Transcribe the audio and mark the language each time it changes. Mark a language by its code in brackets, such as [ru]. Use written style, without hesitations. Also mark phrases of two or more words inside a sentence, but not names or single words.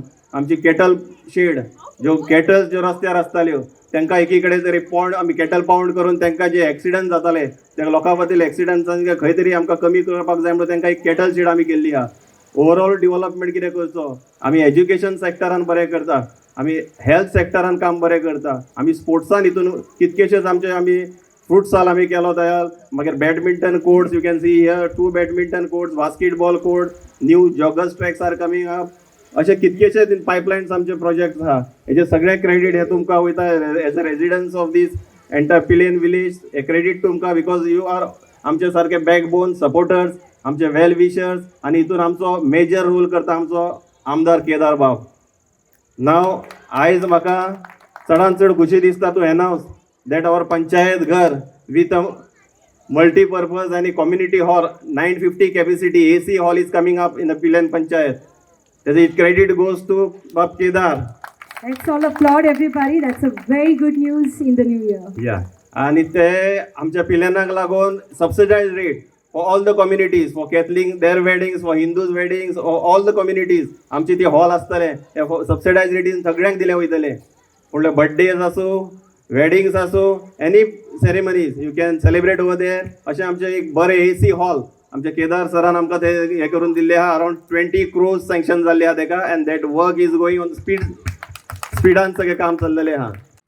[kok] आमची [en] cattle shed, [kok] ज्यो कॅटल्स ज्यो रस्त्यार आसताल्यो तांकां एकी कडेन तरी पॉंड आमी [en] cattle pound [kok] करून तांकां जे एक्सिडंट जाताले त्या लोकां खातीर एक्सिडंटांक खंय तरी आमकां कमी करपाक जाय म्हणून तांकां एक [en] cattle shed [kok] आमी केल्ली आहा. [en] overall development [kok] कितें करचो, आमी [en] education sectoran [kok] बरें करता, आमी [en] health sectoran [kok] काम बरें करता, आमी स्पोर्ट्सान हितून कितकेशेच आमचे आमी फुटसाल आमी केलो तयार. [en] मागीर badminton courts, you can see here 2 badminton courts, basketball court, new joggers tracks are coming up. [kok] अशे कितकेशे पायपलायन्स आमचे प्रोजेक्ट आहा हेजे सगळे क्रेडीट हे तुमकां वयता [en] as a residents of this entire Pilen village. [kok] हे क्रेडीट तुमकां [en] because you are [kok] आमचे सारखे [en] backbone supporters, [kok] आमचे [en] well wishers, [kok] आनी हितून आमचो [en] major role [kok] करता आमचो आमदार केदार बाब. नाव आयज म्हाका चडांत चड खुशी दिसता [en] to announce that our panchayat ghar with a multi-purpose and a community hall, 950 capacity AC hall is coming up in the Pilen Panchayat. The credit goes to Bab Kedar. Let's all applaud everybody. That's a very good news in the new year. Yeah. [kok] आणि ते आमच्या पिलेनाक लागून [en] subsidized rate for all the communities, for Catholic their weddings, for Hindus weddings, or all the communities. [kok] आमची ती हॉल असतले ते [en] subsidized rate [kok] सगळ्यांक दिले वयतले. फुडले बर्थडेज आसूं, वेडिंग्स आसूं, [en] any ceremonies you can celebrate over there. [kok] अशें आमचें एक बरें AC हॉल आमचे केदार सरान आमकां ते हे करून दिल्ले आहा. [en] around 20 crores sanction [kok] जाल्ले आहा तेका, [en] and that work is going on speedan [kok] सगळें काम चल्लेलें आहा.